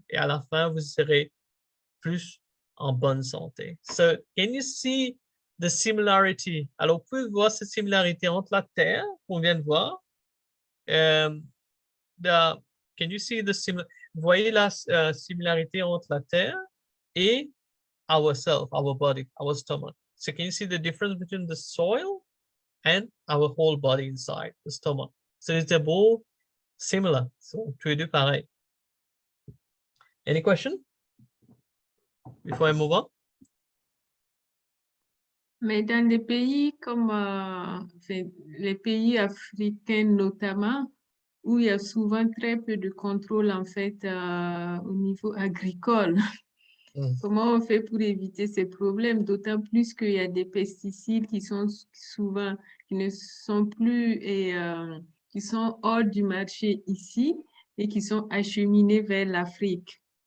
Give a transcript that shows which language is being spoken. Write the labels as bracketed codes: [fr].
[fr] Et à la fin, vous serez plus en bonne santé. [en] So, can you see the similarity? [fr] Alors, vous pouvez voir cette similarité entre la terre qu'on vient de voir. [en] Can you see the similarity? [fr] Vous voyez la similarité entre la terre et [en] ourselves, our body, our stomach. So, can you see the difference between the soil and our whole body inside the stomach? So, they're both similar. So, [fr] tous les deux pareil. [en] Any question before I move on? [fr] Mais dans les pays comme les pays africains notamment, où il y a souvent très peu de contrôle en fait au niveau agricole, comment on fait pour éviter ces problèmes? D'autant plus qu'il y a des pesticides qui sont souvent, qui ne sont plus et qui sont hors du marché ici et qui sont acheminés vers l'Afrique.